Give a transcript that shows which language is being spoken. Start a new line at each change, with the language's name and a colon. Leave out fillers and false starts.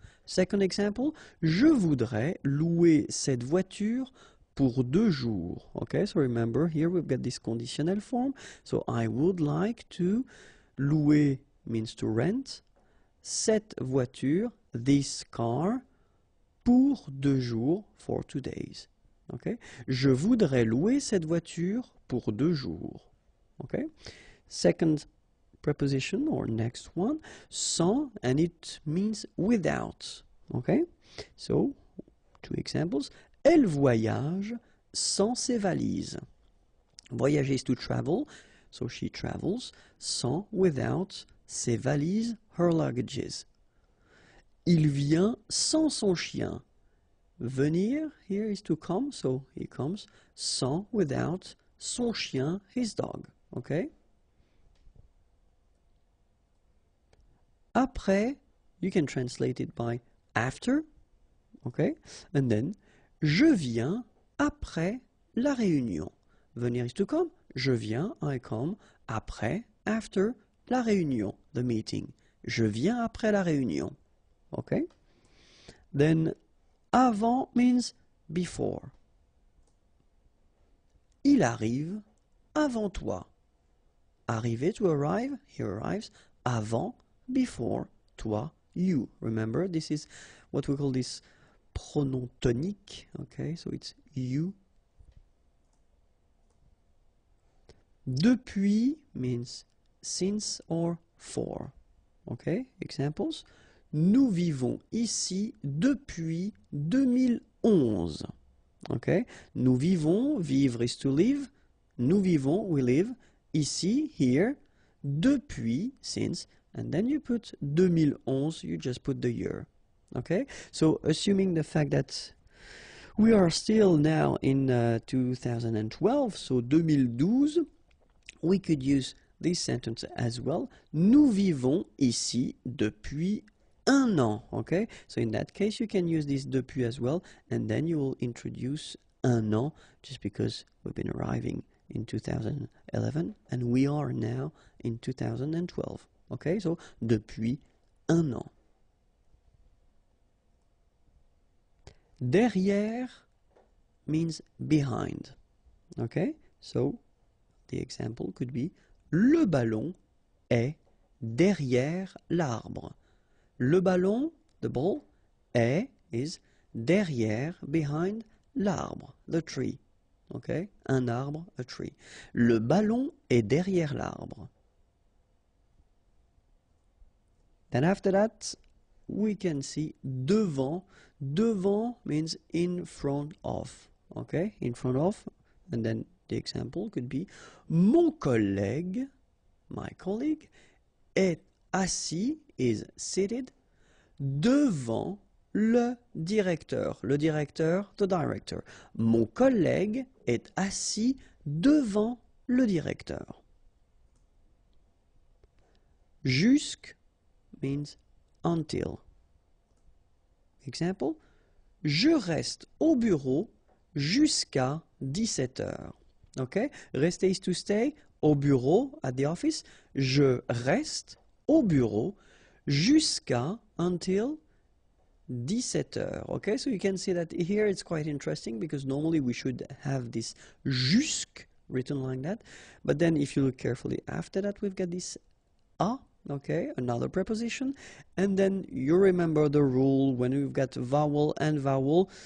English: Second example,
French: je voudrais louer cette voiture pour 2 jours.
English: Okay, so remember here we've got this conditional form. So I would like to, louer means to rent,
French: cette voiture,
English: this car,
French: pour 2 jours,
English: for 2 days. Okay?
French: Je voudrais louer cette voiture pour 2 jours.
English: Okay? Second preposition or next one, sans, and it means without. Okay? So, 2 examples.
French: Elle voyage sans ses valises.
English: Voyager is to travel, so she travels, sans, without,
French: ses valises,
English: her luggages.
French: Il vient sans son chien.
English: Venir, here is to come, so he comes, sans, without,
French: son chien,
English: his dog. Okay? Après, you can translate it by after. Okay? And then,
French: je viens après la réunion. Venir
English: is to come.
French: Je viens,
English: I come, après, after,
French: la réunion,
English: the meeting.
French: Je viens après la réunion.
English: Okay? Then, avant means before.
French: Il arrive avant toi. Arriver,
English: to arrive, he arrives. Avant, before, toi, you. Remember, this is what we call this pronom tonique. Okay, so it's you. Depuis means since or for.
French: Okay, examples. Nous vivons ici depuis 2011. Okay? Nous vivons,
English: vivre is to live. Nous vivons, we live. Ici, here. Depuis, since. And then you put 2011, you just put the year. Okay? So, assuming the fact that we are still now in 2012, so 2012, we could use this sentence as well.
French: Nous vivons ici depuis 1 an, okay?
English: So in that case, you can use this depuis as well, and then you will introduce 1 an, just because we've been arriving in 2011, and we are now in 2012, okay?
French: So, depuis 1 an.
English: Derrière means behind, okay? So, the example could be,
French: le ballon est derrière l'arbre. Le ballon,
English: the ball, est, is derrière, behind, l'arbre, the tree. Okay?
French: Un arbre,
English: a tree.
French: Le ballon est derrière l'arbre.
English: Then after that, we can see devant. Devant means in front of. Okay, in front of. And then the example could be
French: mon collègue,
English: my colleague,
French: est assis,
English: is seated,
French: devant le directeur.
English: Le directeur, the director.
French: Mon collègue est assis devant le directeur. Jusque means until. Example, je reste au bureau jusqu'à 17 heures.
English: Okay? Rester is to stay,
French: au bureau,
English: at the office.
French: Je reste au bureau jusqu'à, until 17 heures.
English: Okay, so you can see that here it's quite interesting because normally we should have this jusque written like that. But then if you look carefully after that, we've got this a, okay, another preposition. And then you remember the rule when we've got vowel and vowel.